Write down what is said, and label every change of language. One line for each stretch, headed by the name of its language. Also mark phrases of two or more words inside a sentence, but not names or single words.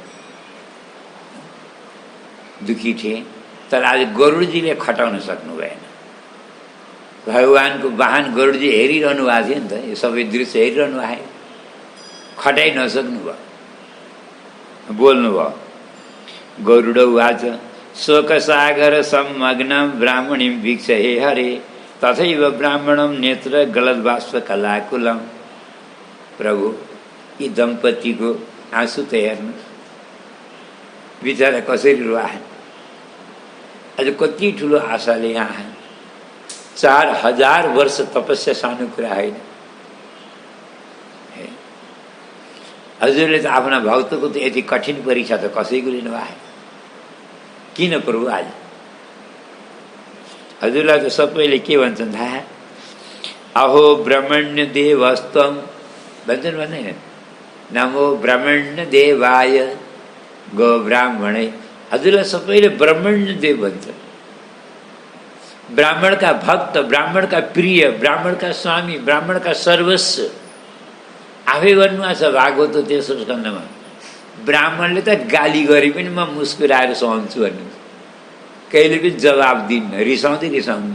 Nepali: दुखी थिए, तर आज गरुडजीले खटाउन सक्नु भएन। भगवानको वाहन गरुडजी हेरिरहनु भएको थियो नि त, यो सबै दृश्य हेरिरहनु भयो, खटाइ नसक्नु भयो, बोल्नु भयो।
Sanskrit: गरुड उवाच शोकसागर संमग्नं ब्राह्मणीं वीक्ष्य हे हरे तथैव ब्राह्मणं नेत्र गलद्बाष्प कलाकुलम।
Nepali: प्रभु, यी दम्पतिको आँसु त हेर्नु, बिचरा कसरी रुवाए। अझ कति ठुलो आशाले यहाँ 4000 वर्ष तपस्या सानो कुरा होइन। हजुरले त आफ्ना भक्तको त यति कठिन परीक्षा त कसैको लिनुभयो। किन प्रभु? आज हजुरलाई त सबैले के भन्छन् थाहा?
Sanskrit: अहो ब्रह्मण्य देवस्तम
Nepali: भन्छन्, भन्दैन?
Sanskrit: नमो ब्रह्मण्य देवाय गो ब्राह्मणे।
Nepali: हजुरलाई सबैले ब्रह्मण्य देव भन्छन्। ब्राह्मणका भक्त, ब्राह्मणका प्रिय, ब्राह्मणका स्वामी, ब्राह्मणका सर्वस्व। आफै भन्नुभएको छ भागवत तेस्रो स्कन्धमा, ब्राह्मणले त गाली गरे पनि म मुस्कुराएर सहन्छु भन्नु, कहिले पनि जवाब दिन्न, रिसाउँदै रिसाउनु।